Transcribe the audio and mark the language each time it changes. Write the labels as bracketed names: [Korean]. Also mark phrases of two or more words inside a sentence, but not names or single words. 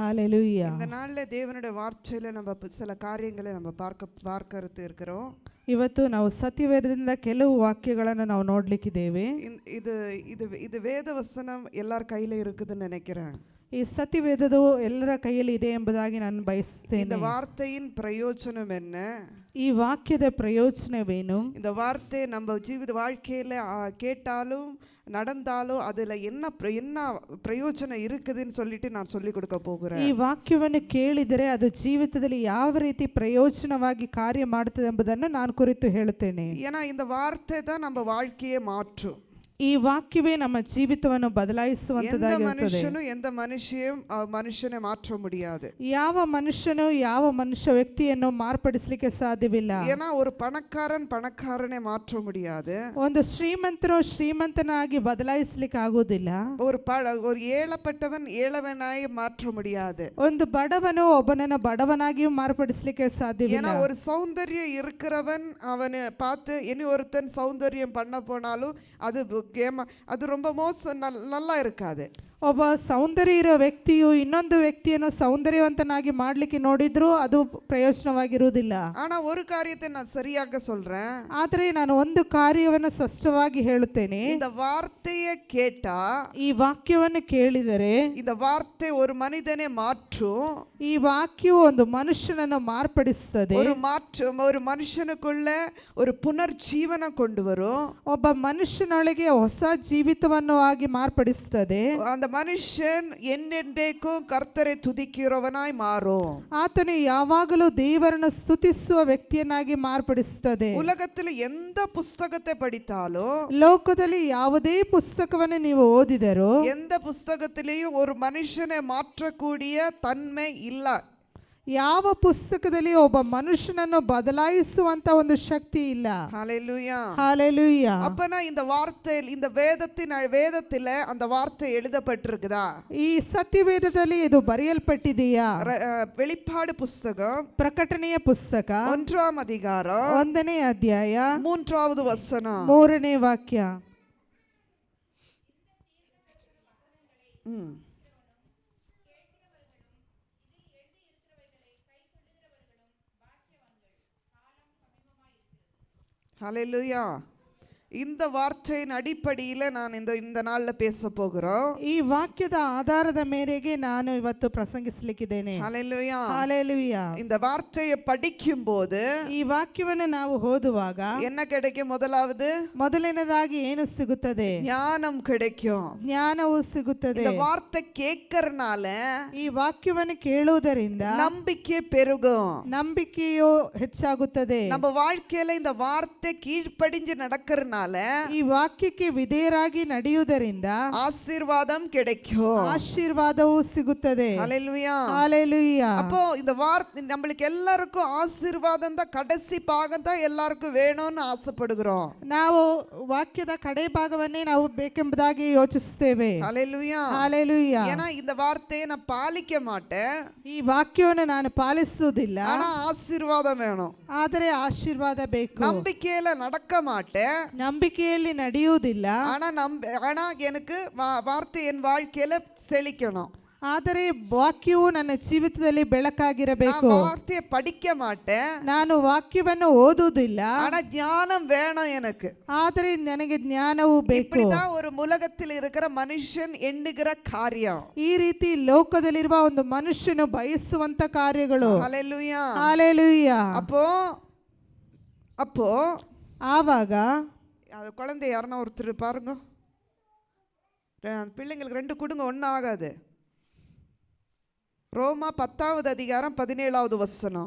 [Tamil] ஹalleluya. இந்த நாள்ல தேவனுடைய வார்த்தையில நம்ம சில காரியங்களை நம்ம பார்க்கறது இருக்கிறோம். [Kannada] ಇವತ್ತು ನಾವು ಸತ್ಯವೇದದಿಂದ ಕೆಲವು ವಾಕ್ಯಗಳನ್ನು ನಾವು ನೋಡ್ಲಿಕ್ಕಿದ್ದೇವೆ. [Tamil] இது இது இது வேத வசனம் எல்லார் கையில இருக்குதுன்னு நினைக்கிறேன். [Kannada] ಈ ಸತ್ಯವೇದವು ಎಲ್ಲರ ಕೈಯಲ್ಲಿ ಇದೆ ಎಂಬುದಾಗಿ ನಾನು ಬಯಸುತ್ತೇನೆ. [Tamil] இந்த வார்த்தையின் பிரயோஜனம் என்ன? [Kannada] ಈ ವಾಕ್ಯದ ಪ್ರಯೋಜನವೇನು? [Tamil] இந்த வார்த்தை நம்ம ஜீவித வாழ்க்கையில கேட்டாலும் நடந்தாலும் அதுல என்ன ಪ್ರಯೋಜನ இருக்குதுன்னு சொல்லிட்டு நான் சொல்லி கொடுக்க போகிறேன். [Kannada] ಈ ವಾಕ್ಯವನ್ನು ಕೇಳಿದರೆ ಅದು ಜೀವಿತದಲ್ಲಿ ಯಾವ ರೀತಿ ಪ್ರಯೋಜನವಾಗಿ ಕಾರ್ಯ ಮಾಡುತ್ತದೆ ಎಂಬುದನ್ನು ನಾನು ಕುರಿತು ಹೇಳುತ್ತೇನೆ. [Tamil] ஏன்னா இந்த வார்த்தை தான் நம்ம வாழ்க்கையை மாற்றும். [Kannada] ಈ ವಾಕ್ಯವೇ ನಮ್ಮ ಜೀವಿತವನ್ನು ಬದಲಾಯಿಸುವಂತದ್ದಾಗಿರುತ್ತದೆ. [Tamil] எந்த [Kannada] ಮನುಷ್ಯನೇ ಮಾತ್ರ [Tamil] முடியாது. [Kannada] ಯಾವ ಮನುಷ್ಯನು ಯಾವ ಮನುಷ್ಯ ವ್ಯಕ್ತಿಯನ್ನು ಮಾರ್ಪಡಿಸಲಿಕ್ಕೆ ಸಾಧ್ಯವಿಲ್ಲ. [Tamil] ஏன்னா ஒரு பணக்காரனை மாற்ற முடியாது. [Kannada] ಒಂದು ಶ್ರೀಮಂತನು ಶ್ರೀಮಂತನಾಗಿ ಬದಲಾಯಿಸಲಿಕ್ಕೆ ಆಗುವುದಿಲ್ಲ. [Tamil] ஒரு ஏழப்பட்டவன் ஏழவனாய் மாற்ற முடியாது. [Kannada] ಒಂದು ಬಡವನು ಒಬ್ಬನನ್ನು ಬಡವನಾಗಿಯೂ ಮಾರ್ಪಡಿಸಲಿಕ್ಕೆ ಸಾಧ್ಯವಿಲ್ಲ. [Tamil] ஏன்னா ஒரு சௌந்தர்யம் இருக்கிறவன் அவனை பார்த்து இனி ஒருத்தன் சௌந்தர்யம் பண்ண போனாலும் அது ரொம்ப நல்லா இருக்காது. [Kannada] ಒಬ್ಬ ಸೌಂದರ್ಯ ಇರೋ ವ್ಯಕ್ತಿಯು ಇನ್ನೊಂದು ವ್ಯಕ್ತಿಯನ್ನು ಸೌಂದರ್ಯವಂತನಾಗಿ ಮಾಡಲಿಕ್ಕೆ ನೋಡಿದ್ರು ಅದು ಪ್ರಯೋಜನವಾಗಿರುವುದಿಲ್ಲ. [Tamil] ಆனா ஒரு காரியத்தை நான் சரியாக சொல்றேன். [Kannada] ಆದರೆ ನಾನು ಒಂದು ಕಾರ್ಯವನ್ನು ಸ್ಪಷ್ಟವಾಗಿ ಹೇಳುತ್ತೇನೆ. [Tamil] இந்த வார்த்தையை கேட்டா, [Kannada] ಈ ವಾಕ್ಯವನ್ನು ಕೇಳಿದರೆ [Tamil] இந்த வார்த்தை ஒரு மனிதனை மாற்றும். [Kannada] ಈ ವಾಕ್ಯವು ಒಂದು ಮನುಷ್ಯನನ್ನು ಮಾರ್ಪಡಿಸುತ್ತದೆ. [Tamil] ஒரு ಮನುಷ್ಯனுக்குள்ள ஒரு புனர்ஜீவನ கொண்டு வரும். [Kannada] ಒಬ್ಬ ಮನುಷ್ಯನೊಳಗೆ ಹೊಸ ಜೀವಿತವನ್ನು ಆಗಿ ಮಾರ್ಪಡಿಸುತ್ತದೆ. [Tamil] அந்த மனுஷன் என்னென்றைக்கும் கர்த்தரை துதிக்கிறவனாய் மாறும். [Kannada] ಆತನು ಯಾವಾಗಲೂ ದೇವರನ್ನು ಸ್ತುತಿಸುವ ವ್ಯಕ್ತಿಯನ್ನಾಗಿ ಮಾರ್ಪಡಿಸುತ್ತದೆ. [Tamil] உலகத்தில் எந்த புத்தகத்தை படித்தாலும், [Kannada] ಲೋಕದಲ್ಲಿ ಯಾವುದೇ ಪುಸ್ತಕವನ್ನು ನೀವು ಓದಿದರೂ [Tamil] எந்த புத்தகத்திலேயும் ஒரு மனுஷனை மாற்றக்கூடிய தன்மை இல்ல. [Kannada] ಯಾವ ಪುಸ್ತಕದಲ್ಲಿ ಒಬ್ಬ ಮನುಷ್ಯನನ್ನು ಬದಲಾಯಿಸುವಂತ ಒಂದು ಶಕ್ತಿ ಇಲ್ಲ. [Tamil] ஹalleluya ஹalleluya. அப்பனா இந்த வார்த்தை இந்த வேதத்தில அந்த வார்த்தை எழுதப்பட்டிருக்குதா? [Kannada] ಈ ಸತ್ಯವೇದದಲ್ಲಿ ಇದು ಬರೆಯಲ್ಪಟ್ಟಿದೆಯಾ? [Tamil] வெளிப்பாடு புத்தகம் [Kannada] ಪ್ರಕಟಣೆಯ ಪುಸ್ತಕ [Tamil] 1ாம் அதிகாரம் [Kannada] 1ನೇ ಅಧ್ಯಾಯ [Tamil] 3வது வசனம் [Kannada] 3ನೇ ವಾಕ್ಯ. [Tamil] ஹalleluya. இந்த வார்த்தையின் அடிப்படையில் நான் இந்த நாள்ல பேச போகிறோம். [Kannada] ಈ ವಾಕ್ಯದ ಆಧಾರದ ಮೇರೆಗೆ ನಾನು ಇವತ್ತು ಪ್ರಸಂಗಿಸಲಿಕ್ಕಿದ್ದೇನೆ. [Tamil] ஹalleluya ஹalleluya. இந்த வார்த்தையை படிக்கும்போது, [Kannada] ಈ ವಾಕ್ಯವನ್ನು ನಾವು ಓದುವಾಗ [Tamil] என்ன கிடைக்கும்? [Kannada] ಮೊದಲನೇದಾಗಿ ಏನು ಸಿಗುತ್ತದೆ? [Tamil] ಜ್ಞಾನಂ கிடைக்கும். [Kannada] ಜ್ಞಾನವು ಸಿಗುತ್ತದೆ. [Tamil] இந்த வார்த்தை கேட்கறனால, [Kannada] ಈ ವಾಕ್ಯವನ್ನು ಕೇಳುವುದರಿಂದ [Tamil] ನಂಬಿಕೆ பெருகும். [Kannada] ನಂಬಿಕೆಯು ಹೆಚ್ಚಾಗುತ್ತದೆ. [Tamil] நம்ம வாழ்க்கையில இந்த வார்த்தை கீழ்ப்படிஞ்சு நடக்கிறனால, [Kannada] ಈ ವಾಕ್ಯಕ್ಕೆ ವಿಧೇಯರಾಗಿ ನಡೆಯುವುದರಿಂದ [Tamil] ஆசீர்வாதம் கிடைக்கும். [Kannada] ಆಶೀರ್ವಾದವು ಸಿಗುತ್ತದೆ. [Tamil] ஹalleluya ஹalleluya. அப்போ இந்த வார்த்தை நம்மளுக்கு எல்லாருக்கும் ஆசீர்வாதம் தான், கடைசி பாகம் தான் எல்லாருக்கும் வேணும்னு ஆசைப்படுகிறோம். [Kannada] ನಾವು ವಾಕ್ಯದ ಕಡೆ ಭಾಗವನ್ನೇ ನಾವು ಬೇಕೆಂಬುದಾಗಿ ಯೋಚಿಸುತ್ತೇವೆ. [Tamil] ஹalleluya ஹalleluya. ஏன்னா இந்த வார்த்தையை நான் பாலிக்க மாட்டேன். [Kannada] ಈ ವಾಕ್ಯವನ್ನು ನಾನು ಪಾಲಿಸುವುದಿಲ್ಲ. [Tamil] ஆனா ஆசீர்வாதம் வேணும். [Kannada] ಆದರೆ ಆಶೀರ್ವಾದ ಬೇಕು. [Tamil] நம்பிக்கையில நடக்க மாட்டேன். [Kannada] ನಂಬಿಕೆಯಲ್ಲಿ ನಡೆಯುವುದಿಲ್ಲ. [Tamil] ஆனா எனக்கு வார்த்தை என் வாழ்க்கையில செழிக்கணும். [Kannada] ಆದರೆ ವಾಕ್ಯವು ನನ್ನ ಜೀವಿತದಲ್ಲಿ ಬೆಳಕಾಗಿರಬೇಕು. [Tamil] வார்த்தையை படிக்க மாட்டேன். [Kannada] ನಾನು ವಾಕ್ಯವನ್ನು ಓದುವುದಿಲ್ಲ. [Tamil] ஆனா ஞானம் வேணும் எனக்கு. [Kannada] ಆದರೆ ನನಗೆ ಜ್ಞಾನವು ಬೇಕು. [Tamil] இப்படிதான் ஒரு உலகத்தில் இருக்கிற மனுஷன் எண்ணுகிற காரியம். [Kannada] ಈ ರೀತಿ ಲೋಕದಲ್ಲಿರುವ ಒಂದು ಮನುಷ್ಯನು ಬಯಸುವಂತ ಕಾರ್ಯಗಳು. [Tamil] ஹalleluya ஹalleluya. அப்போ ஆவாக அது குழந்தை யாருன்னா ஒருத்தர் பாருங்க, பிள்ளைங்களுக்கு 2 கொடுங்க, ஒன்றும் ஆகாது. ரோமா 10வது அதிகாரம் 17வது வசனம்.